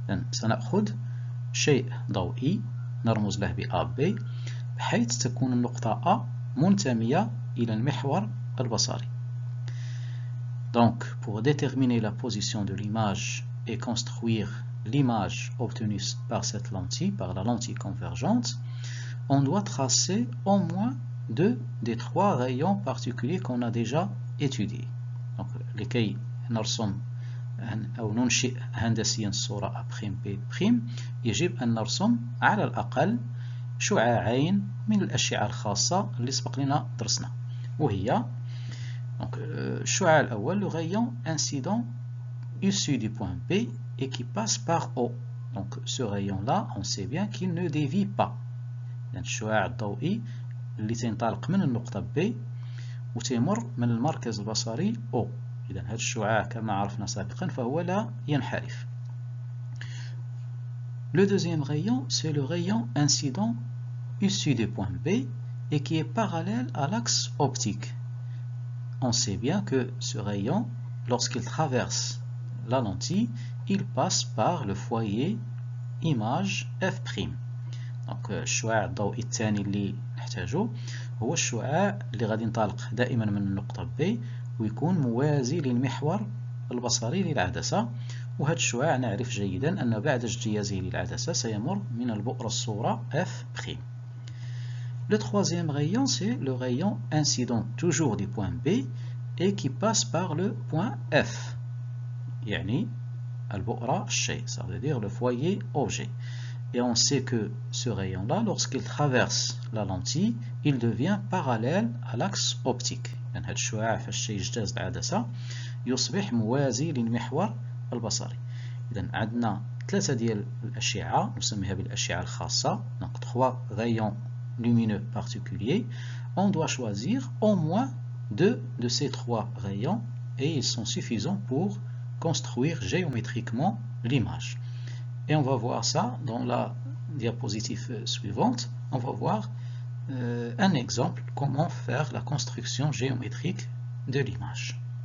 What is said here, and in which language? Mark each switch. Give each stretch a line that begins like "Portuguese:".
Arabic: سنأخذ شيء ضوئي نرمز له ب AB بحيث تكون النقطة A منتمية إلى المحور البصري.
French: Donc, pour déterminer la position de l'image et construire l'image obtenue par cette lentille, par la lentille convergente, on doit tracer au moins deux des trois rayons particuliers qu'on a déjà étudiés.
Arabic: Donc, لكي نرسم أو ننشئ هندسيا الصورة A', يجب أن نرسم على الأقل شعاعين من الأشعة الخاصة اللي سبق لنا درسنا، وهي الشعاع الأول
French: le rayon incident issu du point B et qui passe par O. Donc ce rayon-là, on sait bien qu'il ne dévie pas.
Arabic: الشعاع الضوئي اللي تنطلق من النقطة B وتمر من المركز البصري O. إذا هذا الشعاع كما عرفنا سابقا فهو لا ينحرف.
French: Le deuxième rayon, c'est le rayon incident issu du point B et qui est parallèle à l'axe optique. On sait bien que ce rayon, lorsqu'il traverse la lentille, il passe par le foyer image F'.
Arabic: Donc الشعاع الضوئي الثاني اللي نحتاجه هو الشعاع اللي غادي ينطلق دائما من النقطة B ويكون موازي للمحور البصري للعدسة، وهذا الشعاع نعرف جيدا أن بعد اجتيازه للعدسة سيمر من البؤرة الصورة F'.
French: Le troisième rayon, c'est le rayon incident toujours du point B et qui passe par le point F.
Arabic: يعني البؤرة الشيء,
French: ça veut dire le foyer objet. Et on sait que ce rayon-là, lorsqu'il traverse la lentille, il devient parallèle à l'axe optique.
Arabic: لأن هذا الشعاع فالشيء يجتاز العدسة يصبح موازي للمحور البصري. إذا عندنا ثلاثة ديال الأشعة نسميها بالأشعة الخاصة.
French: Donc 3 rayons lumineux particuliers. On doit choisir au moins 2 de ces 3 rayons et ils sont suffisants pour construire géométriquement l'image. Et on va voir ça dans la diapositive suivante. On va voir un exemple comment faire la construction géométrique de l'image.